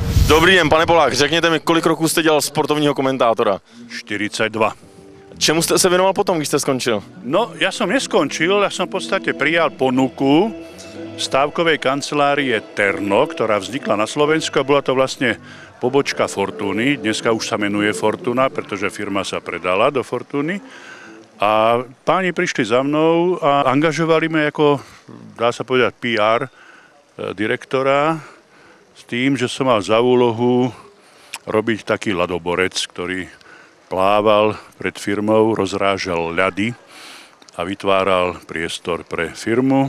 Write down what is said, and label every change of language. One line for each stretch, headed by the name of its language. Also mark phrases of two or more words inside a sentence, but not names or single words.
Czech: Dobrý den, pane Polák, řekněte mi, kolik roků jste dělal sportovního komentátora? 42. Čemu jste se věnoval potom, když jste skončil?
Slovak: No, ja som neskončil, ja som v podstate prijal ponuku stávkovej kancelárie Terno, ktorá vznikla na Slovensku a bola to vlastne pobočka Fortuny. Dneska už sa menuje Fortuna, pretože firma sa predala do Fortuny. A páni prišli za mnou a angažovali ma ako, dá sa povedať, PR direktora s tým, že som mal za úlohu robiť taký ľadoborec, ktorý plával pred firmou, rozrážal ľady a vytváral priestor pre firmu.